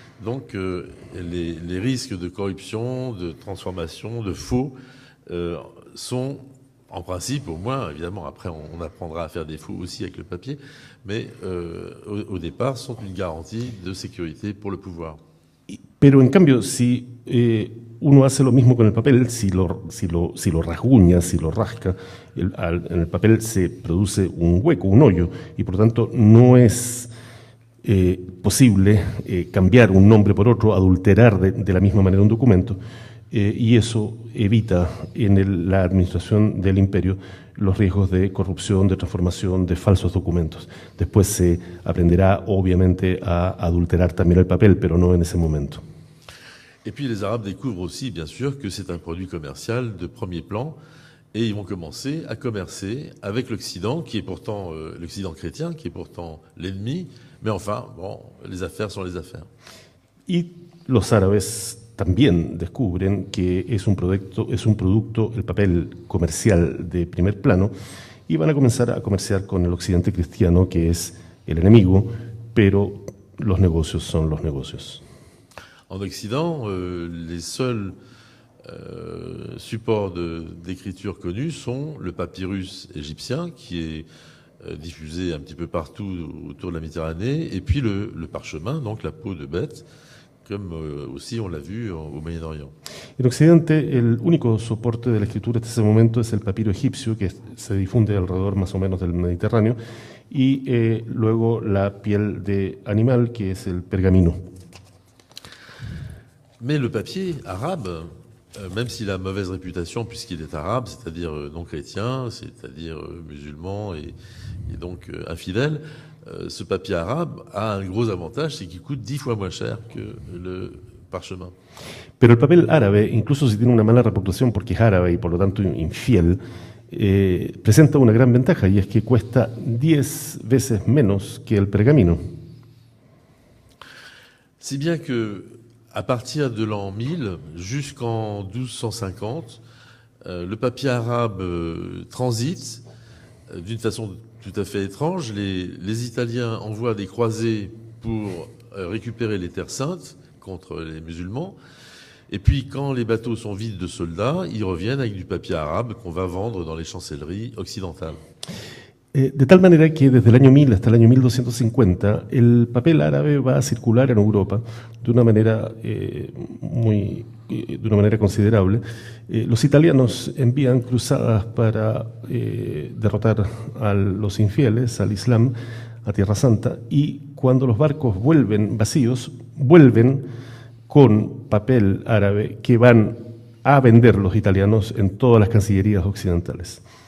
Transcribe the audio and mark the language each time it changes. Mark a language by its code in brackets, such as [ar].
[fr] Donc, les risques de corruption, de transformation, de faux sont, en principe, au moins, évidemment, après, on apprendra à faire des faux aussi avec le papier, mais au départ, sont une garantie de sécurité pour le pouvoir. [es] Pero en cambio, si uno hace lo mismo con el papel, si lo rasguña, si lo rasca, en el papel se produce un hueco, un hoyo, y por lo tanto no es posible cambiar un nombre por otro, adulterar de la misma manera un documento, y eso evita en la administración del imperio los riesgos de corrupción, de transformación, de falsos documentos. Después se aprenderá, obviamente, a adulterar también el papel, pero no en ese momento. [fr] Et puis les Arabes découvrent aussi, bien sûr, que c'est un produit commercial de premier plan, et ils vont commencer à commercer avec l'Occident, qui est pourtant l'Occident chrétien, qui est pourtant l'ennemi, mais enfin, bon, les affaires sont les affaires. [es] Y los árabes también descubren que es un producto, el papel comercial de primer plano, y van a comenzar a comerciar con el occidente cristiano, que es el enemigo, pero los negocios son los negocios. [fr] En Occident, les seuls supports d'écriture connus sont le papyrus égyptien, qui est diffusé un petit peu partout autour de la Méditerranée, et puis le parchemin, donc la peau de bête, comme aussi on l'a vu au Moyen-Orient. [es] En Occidente, el único soporte de la escritura hasta ese momento es el papiro egipcio, que se difunde alrededor más o menos del Mediterráneo, y luego la piel de animal, que es el pergamino. [fr] Mais le papier arabe, même s'il a mauvaise réputation puisqu'il est arabe, c'est-à-dire non chrétien, c'est-à-dire musulman et donc infidèle, ce papier arabe a un gros avantage, c'est qu'il coûte 10 fois moins cher que le parchemin. [es] Pero el papel árabe, incluso si tiene una mala reputación porque es árabe y por lo tanto infiel, presenta una gran ventaja, y es que cuesta 10 veces menos que el pergamino. [fr] Si bien que à partir de l'an 1000 jusqu'en 1250, le papier arabe transite d'une façon tout à fait étrange. Les Italiens envoient des croisés pour récupérer les terres saintes contre les musulmans. Et puis, quand les bateaux sont vides de soldats, ils reviennent avec du papier arabe qu'on va vendre dans les chancelleries occidentales. [es] De tal manera que desde el año 1000 hasta el año 1250 el papel árabe va a circular en Europa de una manera considerable. Los italianos envían cruzadas para derrotar a los infieles, al Islam, a Tierra Santa, y cuando los barcos vuelven vacíos, vuelven con papel árabe que van a vender los italianos en todas las cancillerías occidentales.